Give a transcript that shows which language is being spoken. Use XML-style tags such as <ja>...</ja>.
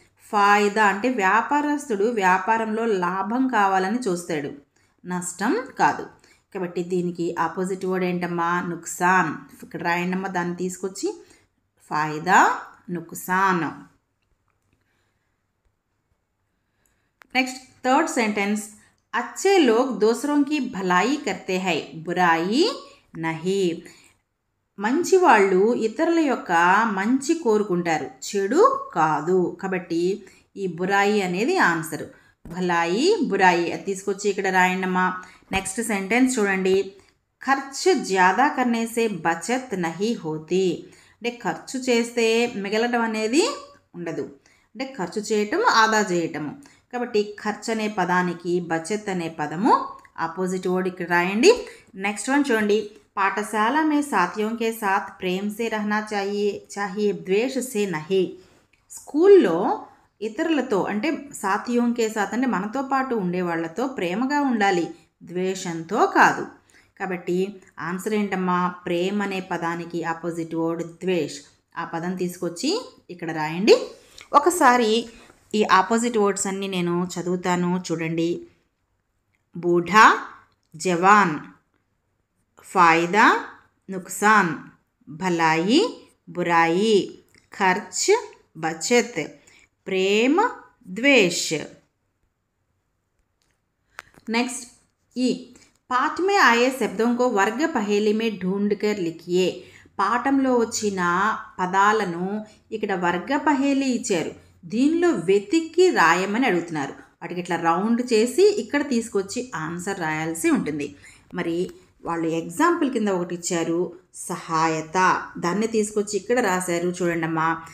<te>ఫాయిదా అంటే వ్యాపారస్తుడు వ్యాపారంలో లాభం కావాలని చూస్తాడు, నష్టం కాదు. కాబట్టి దీనికి ఆపోజిట్ వర్డ్ ఏంటమ్మా? నుక్సాన్. ఇక్కడ రాయండమ్మా, దాన్ని తీసుకొచ్చి ఫాయిదా, నుక్సాన్. Next third sentence.</te> <hi>అచ్చే లోగ్ దూసరోं की भलाई करते हैं, बुराई नहीं.</hi> <te>మంచి వాళ్ళు ఇతరుల యొక్క మంచి కోరుకుంటారు, చెడు కాదు. కాబట్టి ఈ బురాయి అనేది ఆన్సర్. భలాయి, బురాయి అది తీసుకొచ్చి ఇక్కడ రాయండమ్మా. నెక్స్ట్ సెంటెన్స్ చూడండి.</te> <hi>ఖర్చు జ్యాదా కర్నేసే బచత్ నహీ హోతీ.</hi> <te>అంటే ఖర్చు చేస్తే మిగలటం అనేది ఉండదు, అంటే ఖర్చు చేయటం, ఆదా చేయటము. కాబట్టి ఖర్చు అనే పదానికి బచత్ అనే పదము ఆపోజిట్ వర్డ్ ఇక్కడ రాయండి. నెక్స్ట్ వన్ చూడండి.</te> <hi>పాఠశాల మే సాథియోं के साथ प्रेम से रहना चाहिए द्वेष से नहीं.</hi> <te>స్కూల్లో ఇతరులతో అంటే</te> <hi>సాథియోं के साथ</hi> <te>అంటే మనతో పాటు ఉండేవాళ్లతో ప్రేమగా ఉండాలి, ద్వేషంతో కాదు. కాబట్టి ఆన్సర్ ఏంటమ్మా? ప్రేమ అనే పదానికి ఆపోజిట్ వర్డ్ ద్వేష్. ఆ పదం తీసుకొచ్చి ఇక్కడ రాయండి. ఒకసారి ఈ ఆపోజిట్ వర్డ్స్ అన్నీ నేను చదువుతాను చూడండి. బూఢా, జవాన్,</te> <hi>फ़ायदा नुकसान, भलाई बुराई, खर्च बचत, प्रेम द्वेष। नेक्स्ट ई, पाठ में आए शब्दों को वर्ग पहेली में ढूंढ कर लिखिए।</hi> <te>పాఠంలో వచ్చిన పదాలను ఇక్కడ వర్గ పహేలి ఇచ్చారు, దీనిలో వెతికి రాయమని అడుగుతున్నారు. వాటికి ఇట్లా రౌండ్ చేసి ఇక్కడ తీసుకొచ్చి ఆన్సర్ రాయాల్సి ఉంటుంది. మరి వాళ్ళు ఎగ్జాంపుల్ కింద ఒకటి ఇచ్చారు సహాయత, దాన్ని తీసుకొచ్చి ఇక్కడ రాశారు చూడండి అమ్మా.</te>